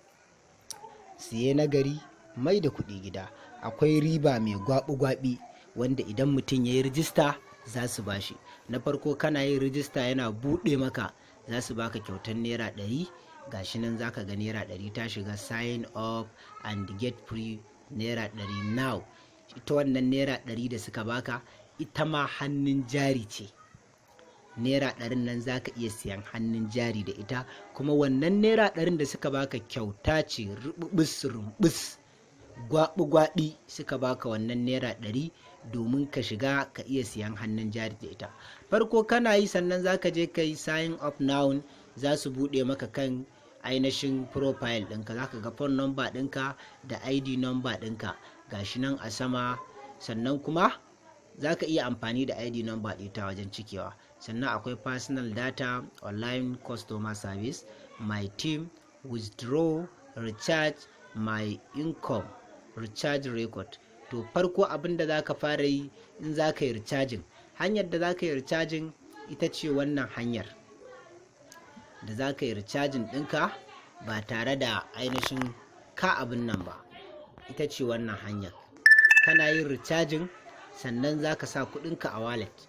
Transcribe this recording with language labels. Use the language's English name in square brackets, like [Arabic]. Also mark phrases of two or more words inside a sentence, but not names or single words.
[Hausa] Siye na gari mai da kuɗi gida. Akwai riba mai gwaɓi-gwaɓi wanda idan mutum ya yi rijista za su ba shi. Na farko kana yin rijista yana buɗe maka, za su baka kyautar naira 100. Gashi nan za ka ga naira 100 ta shiga [English] sign up and get free naira 100 now. [Hausa] Ita wannan naira 100 da suka baka ita ma hannun jari ce. Naira 100 nan za ka iya siyan hannun jari da ita, kuma wannan naira 100 da suka baka kyauta ce, rumbus gwaɓi-gwaɓi suka baka wannan naira 100 domin ka shiga ka iya siyan hannun jari da ita. Farko kana yi, sannan za ka je ka yi [English] sign up now. [Hausa] Za su buɗe maka kan ainihin profile ɗinka, za ka ga [English] phone number [Hausa] ɗinka da [English] ID number [Hausa] ɗinka gashi nan a sama. Sannan kuma za ka iya amfani da [English] ID number [Hausa] ɗita wajen cikewa. Sannan akwai [English] personal data, online customer service, my team, withdraw, recharge, my income, recharge record. [Hausa] To farko abin da za ka fara yi in za ka yi recharging, hanyar da za ka yi recharging ita ce wannan hanyar da za ka yi recharging ɗinka ba tare da ainihin ka abin nan ba. Ita ce wannan hanyar. Kana yin recharging, sannan za ka sa kuɗinka a wallet.